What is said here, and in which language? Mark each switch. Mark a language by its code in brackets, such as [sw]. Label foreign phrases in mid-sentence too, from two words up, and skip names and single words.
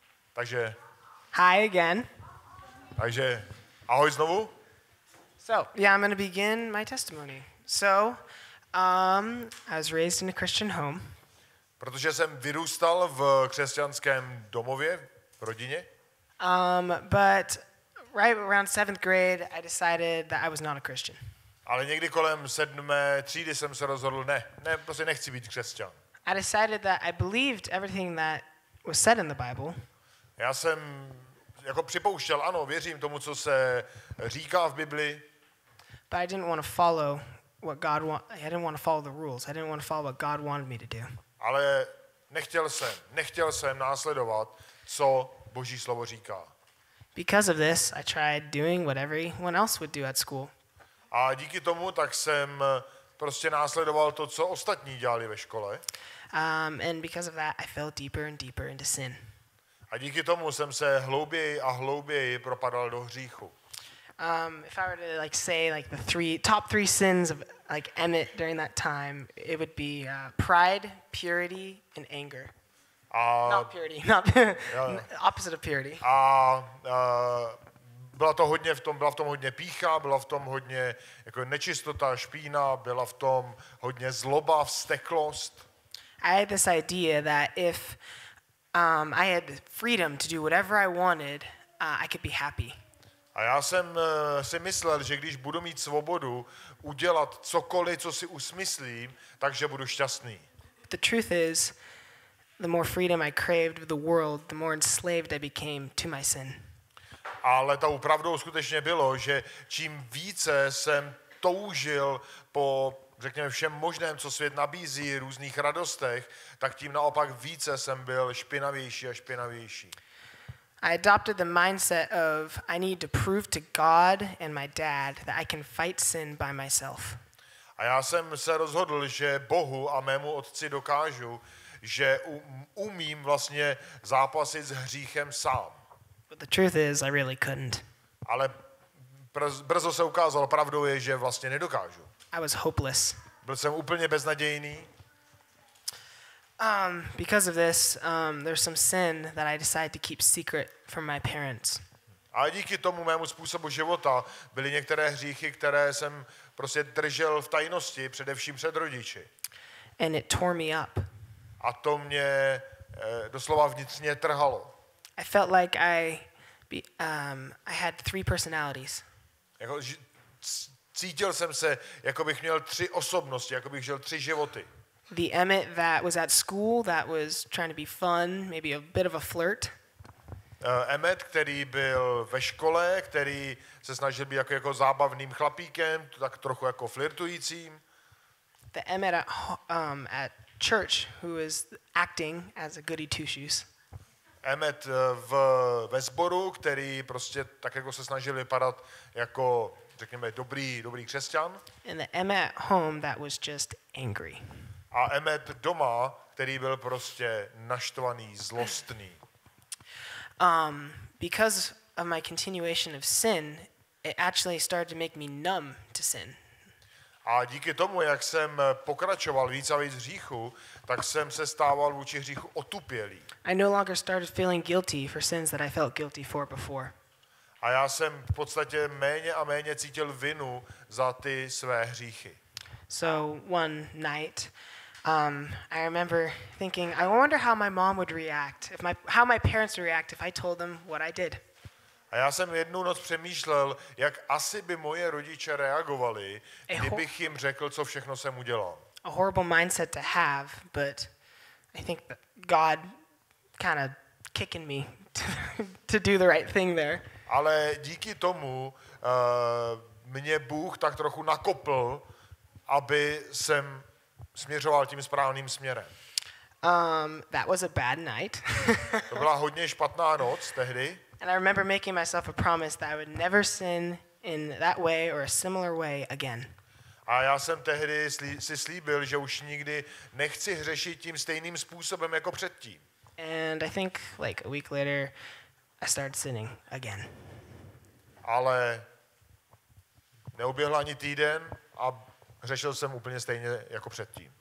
[cs] Takže [en] Hi again. [cs] ahoj znovu. [en] So, yeah, I'm going to begin my testimony. So, I was raised in a Christian home. [cs] Protože jsem vyrůstal v křesťanském domově, v rodině. [en] But right around 7th grade, I decided that I was not a Christian. [cs] Ale někdy kolem 7. třídy jsem se rozhodl, prostě nechci být křesťan. [en] I decided that I believed everything that was said in the Bible. [cs] Já jsem jako připouštěl, ano, věřím tomu, co se říká v Bibli. [en] But I didn't want to follow what God I didn't want to follow the rules. I didn't want to follow what God wanted me to do. [cs] Ale nechtěl jsem následovat, co Boží slovo říká. [en] Because of this, I tried doing what everyone else would do at school. [cs] A díky tomu tak jsem prostě následoval to, co ostatní dělali ve škole. [en] And because of that, I fell deeper and deeper into sin. [cs] A díky tomu jsem se hlouběji a hlouběji propadal do hříchu. [en] If I were to say the top three sins of Emmett during that time, it would be pride, purity, and anger. Not purity, opposite of purity. [cs] Byla v tom hodně pýcha, byla v tom hodně jako nečistota, špína, byla v tom hodně zloba, vzteklost. [en] I had this idea that if I had freedom to do whatever I wanted, I could be happy. [cs] A já jsem si myslel, že když budu mít svobodu udělat cokoliv, co si usmyslím, takže budu šťastný. [en] The truth is, the more freedom I craved of the world, the more enslaved I became to my sin. [cs] Ale tou pravdou skutečně bylo, že čím více jsem toužil po, řekněme, všem možném, co svět nabízí, různých radostech, tak tím naopak více jsem byl špinavější a špinavější. [en] I adopted the mindset of I need to prove to God and my dad that I can fight sin by myself. [cs] A já jsem se rozhodl, že Bohu a mému otci dokážu, že umím vlastně zápasit s hříchem sám. [en] But the truth is, I really couldn't. [cs] Ale brzo se ukázalo, pravdou je, že vlastně nedokážu. [en] I was hopeless. [cs] Byl jsem úplně beznadějný. [en] Because of this, there's some sin that I decided to keep secret from my parents. [cs] A díky tomu mému způsobu života byly některé hříchy, které jsem prostě držel v tajnosti, především před rodiči. [en] And it tore me up. [cs] A to mě doslova vnitřně trhalo. [en] I felt like I had 3 personalities. [cs] Jako, cítil jsem se, jako bych měl 3 osobnosti, jako bych žil 3 životy. [en] The Emmett that was at school, that was trying to be fun, maybe a bit of a flirt. [cs] Emmett, který byl ve škole, který se snažil být jako zábavným chlapíkem, tak trochu jako flirtujícím. [en] The Emmett at church, who is acting as a goody two-shoes. [cs] Emmett ve sboru, který prostě tak jako se snažil vypadat jako, řekněme, dobrý křesťan. [en] And the Emmett at home that was just angry. [cs] A Emmett doma, který byl prostě naštvaný, zlostný. [en] Because of my continuation of sin, it actually started to make me numb to sin. [cs] A díky tomu, jak jsem pokračoval víc a víc hříchu, tak jsem se stával vůči hříchu otupělý. [en] I no longer started feeling guilty for sins that I felt guilty for before. [cs] A já jsem v podstatě méně a méně cítil vinu za ty své hříchy. [en] So one night, I remember thinking, I wonder how my mom would react, how my parents would react if I told them what I did. [cs] A já jsem jednu noc přemýšlel, jak asi by moje rodiče reagovali, kdybych jim řekl, co všechno jsem udělal. [en] A horrible mindset to have, but I think that God kind of kicking me to do the right thing there. [cs] Ale díky tomu mě Bůh tak trochu nakopl, aby jsem směřoval tím správným směrem. [en] That was a bad night. [cs] To byla hodně špatná noc tehdy. [en] And I remember making myself a promise that I would never sin in that way or a similar way again. [cs] A já jsem tehdy si slíbil, že už nikdy nechci hřešit tím stejným způsobem jako předtím. [en] And I think like a week later, I started sinning again. [cs] Ale neuběhl ani týden a hřešil jsem úplně stejně jako předtím.